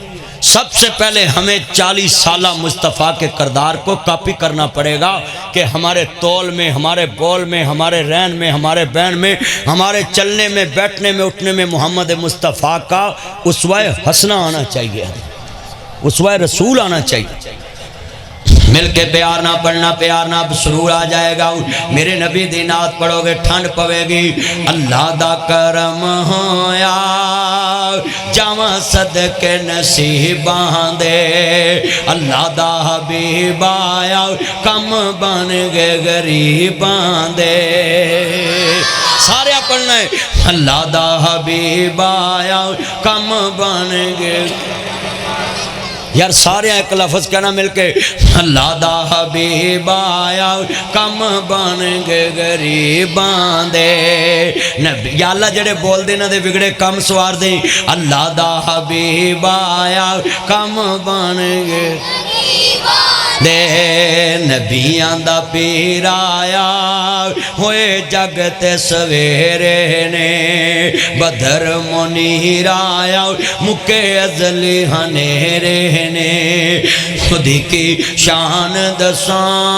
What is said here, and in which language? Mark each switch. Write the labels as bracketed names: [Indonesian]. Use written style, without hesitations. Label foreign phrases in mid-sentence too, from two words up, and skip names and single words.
[Urdu] سب سے پہلے ہمیں 40 سالہ مصطفیٰ کے کردار کو کاپی کرنا پڑے گا کہ ہمارے تول میں، ہمارے بول میں، ہمارے رہن میں، ہمارے بین میں، ہمارے چلنے میں، بیٹھنے میں، اٹھنے میں محمد مصطفیٰ کا اسوہ حسنہ آنا چاہیے، اسوہ رسول آنا چاہیے۔ مل کے پیار نہ پڑھنا، پیار نہ سرور آ جائے گا۔ [Punjabi] میرے نبی دی نعت پڑھو گے ٹھنڈ پوے گی۔ اللہ دا کرم ہویا جاواں صدقے نصیباں دے، اللہ دا حبیب آیا کم بن گئے غریباں دے۔ سارے پڑھنا ہے، اللہ دا حبیب آیا کم بن گئے۔ یار سارے ایک لفظ کہنا مل کے، اللہ دا حبیب آیا کم بن گئے غریباں دے۔ یا اللہ جڑے بول دے نہ دے بگڑے کم سوار دیں، اللہ دا حبیب آیا کم بن گئے دے۔ نبیاں دا پیر آیا ہوئے جگ تے سویرے نے، بدر منیر آیا مکے ازلی ہنیرے نے، خودی کی شان دساں